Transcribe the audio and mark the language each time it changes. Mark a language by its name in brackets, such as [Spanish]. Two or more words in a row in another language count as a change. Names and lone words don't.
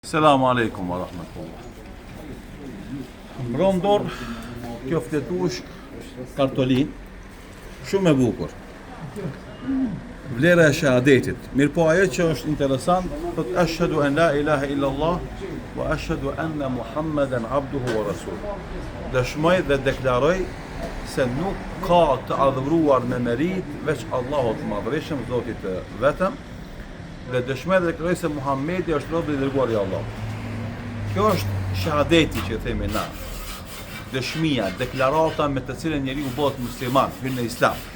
[Arabic] السلام عليكم ورحمة الله. [Albanian] Mbron dorë kjo fletush kartolin, shumë e bukur. Vlera e shahadetit. Mirë po ajo që është interesant, thot [Arabic] أشهد أن لا إله إلا الله وأشهد أن محمدا عبده ورسوله. [Albanian] Dëshmoj dhe deklaroj se nuk ka të adhuruar me merit veç Allahut të Madhërisëm, Zotit të vetëm, dhe dëshmoj dhe deklaroj se Muhamedi është robi i dërguar i Allahut. Kjo është shahadeti që themi na. Dëshmia, deklarata me të cilën njeriu bëhet musliman, hyn në Islam.